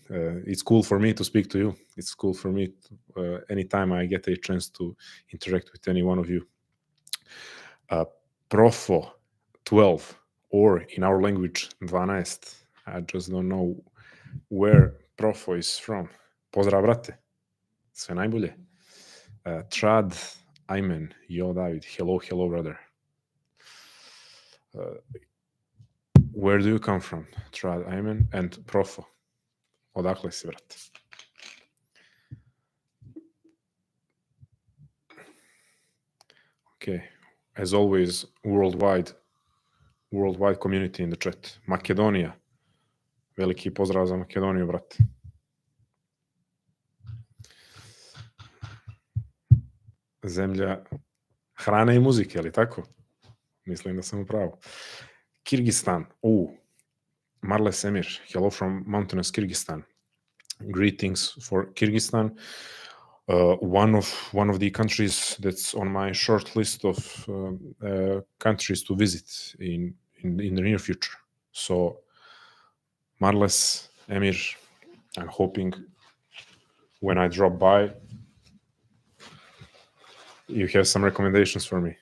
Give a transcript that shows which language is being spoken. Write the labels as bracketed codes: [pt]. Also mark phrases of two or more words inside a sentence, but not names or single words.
[en] It's cool for me to speak to you. It's cool for me anytime I get a chance to interact with any one of you. Profo 12, or in our language 12. I just don't know where Profo is from. [hr] Pozdrav, brate. Sve najbolje. [en] Trad Ayman, yo David. Hello, brother. Where do you come from? [hr] Trad Ayman and Profo. Odakle si, brate? [en] Okay. As always, worldwide community in the chat. [hr] Makedonija. Veliki pozdrav za Makedoniju, brate. Zemlja hrane i muzike, ali tako? Mislim da sam u pravu. Kyrgyzstan. Marle Semir. [en] Hello from mountainous Kyrgyzstan. Greetings for Kyrgyzstan. One of the countries that's on my short list of countries to visit in the near future. So, Marles, Emir, I'm hoping when I drop by, you have some recommendations for me.